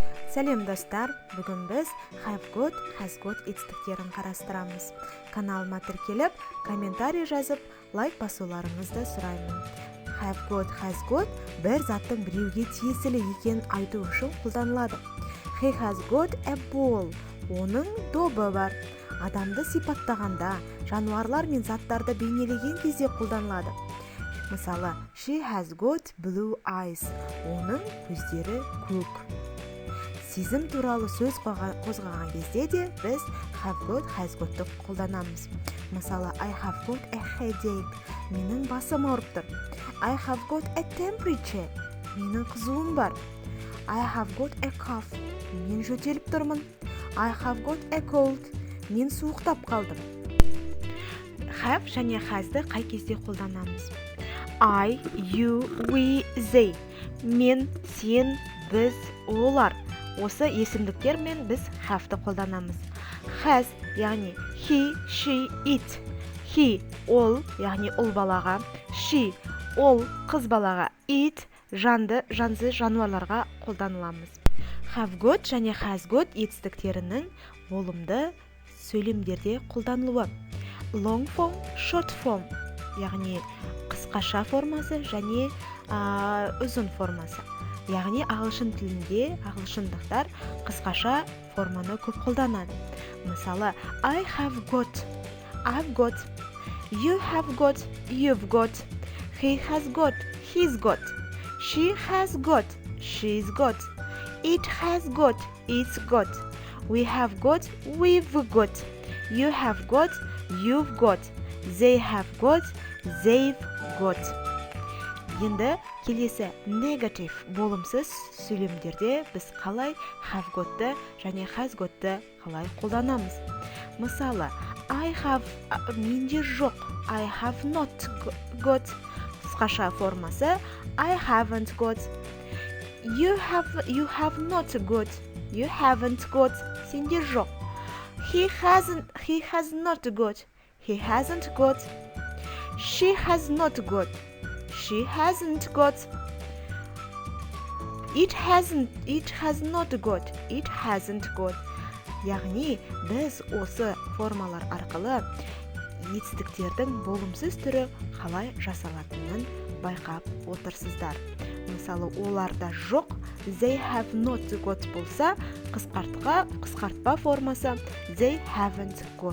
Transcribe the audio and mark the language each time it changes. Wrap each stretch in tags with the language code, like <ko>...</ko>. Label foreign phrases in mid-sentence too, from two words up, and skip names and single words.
<kk>Сәлем достар, бүгін біз</kk> <en>have got, has got</en> <kk>етістіктерін қарастырамыз. Каналыма тіркеліп, комментарий жазып, лайк басуларыңызды сұраймын.</kk> <en>Have got, has got</en> <kk>бір заттың біреуге тиесілі екенін айту үшін қолданылады.</kk> <en>He has got a ball,</en> <kk>оның добы бар. Адамды сипаттағанда, жануарлар мен заттарды бейнелеген кезде қолданылады. Мысалы,</kk> <en>she has got blue eyes,</en> <kk>оның көздері көк. Сезім туралы сөз қозғаған кезде де біз</kk> <en>have got, has got-ты</en> <kk>қолданамыз. Мысалы,</kk> <en>I have got a headache,</en> <kk>менің басым ауырып тұр.</kk> <en>I have got a temperature,</en> <kk>менің қызуым бар.</kk> <en>I have got a cough,</en> <kk>мен жөтеліп тұрмын.</kk> <en>I have got a cold,</en> <kk>мен суықтап қалдым. Have және has-ды қай кезде қолданамыз?</kk> <en>I, you, we, they.</en> <kk>Мен, сен, біз, олар. Осы есімдіктермен біз have-ды қолданамыз.</kk> <en>Has, яғни he, she, it. He,</en> <kk>ол, яғни ұл балаға. She, ол, қыз балаға. It, жанды, жансыз жануарларға қолданыламыз.</kk> <en>Have got</en> <kk>және</kk> <en>has got</en> <kk>етістіктерінің болымды сөйлемдерде қолданылуы.</kk> <en>Long form, short form,</en> <kk>яғни қысқаша формасы және ұзын формасы. Яғни ағылшын тілінде ағылшындықтар қысқаша форманы көп қолданады. Мысалы,</kk> <en>I have got, I've got, you have got, you've got, he has got, he's got, she has got, she's got, it has got, it's got, we have got, we've got, you have got, you've got, they have got, they've got.</en> <kk>Енді келесі негатив болымсыз сөйлемдерде біз қалай</kk> <en>have got-ты</en> <kk>және</kk> <en>has got-ты</en> <kk>қалай қолданамыз. Мысалы,</kk> <en>I have,</en> <kk>менде жоқ,</kk> <en>I have not got,</en> <kk>қысқаша формасы,</kk> <en>I haven't got, you have not got, you haven't got,</en> <kk>сенде жоқ.</kk> <en>He has not got, he hasn't got, she has not got, she hasn't got, it has not got, it hasn't got.</en> <kk>Яғни, біз осы формалар арқылы етістіктердің болымсыз түрі қалай жасалатынын байқап отырсыздар. Мысалы, оларда жоқ,</kk> <en>they have not got</en> <kk>болса, қысқартпа формасы</kk> <en>they haven't got.</en>